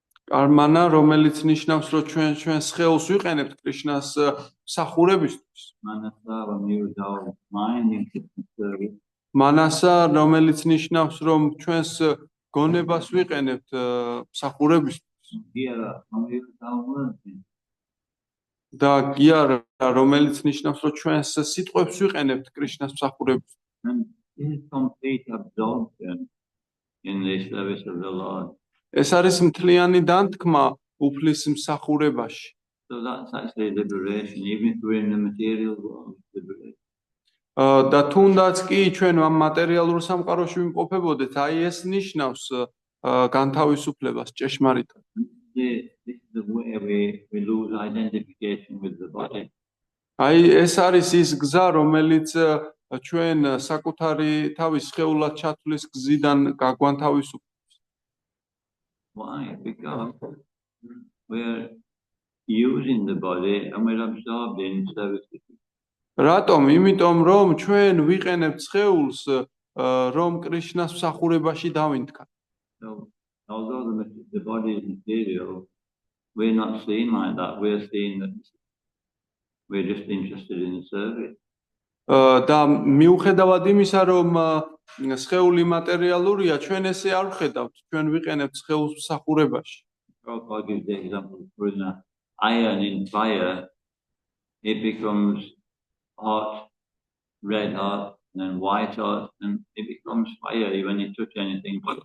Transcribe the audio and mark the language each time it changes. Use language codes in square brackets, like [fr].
[ka] კარმანა, რომელიც ნიშნავს რომ ჩვენ სხეულს ვიყენებთ კრიშნას მსახურებისთვის. [en] manasa, when we use our mind in service, [ka] მანასა, რომელიც ნიშნავს რომ ჩვენს გონებას ვიყენებთ მსახურებისთვის. [en] here, when we use our words in [ka] და გიარა, რომელიც ნიშნავს რომ ჩვენს სიტყვებს ვიყენებთ კრიშნას მსახურებისთვის. [en] and this is complete absorption in the service of the Lord. [ka] ეს არის მთლიანი დანთქმა უფლის მსახურებაში. [en] So that's actually liberation, even if we're in the material world, liberation. [ka] და თუნდაც კი ჩვენ ამ მატერიალურ სამყაროში ვიმყოფებოდეთ, აი ეს ნიშნავს განთავისუფლებას ჭეშმარიტად. [en] This is the way we lose identification with the body. [ka] აი ეს არის ის გზა, რომელიც ჩვენ საკუთარი თავის სხეულად ჩათვლის გზიდან გაგვანთავისუფლებს. [en] Why? Because we're using the body and we're absorbed in service. [ka] რატომ? იმიტომ რომ ჩვენ ვიყენებთ სხეულს რომ კრიშნას მსახურებაში დავინთქათ. [en] So although the body is material, we're not seeing like that. We're seeing that we're just interested in the service. [ka] და მიუხედავად იმისა, რომ სხეული მატერიალურია, ჩვენ ესე არ ვხედავთ, ჩვენ ვიყენებთ სხეულს მსახურებაში. [en] Prabhupada gives the example for the iron in fire, it becomes hot, red hot, and then white hot, and it becomes fiery when you touch anything.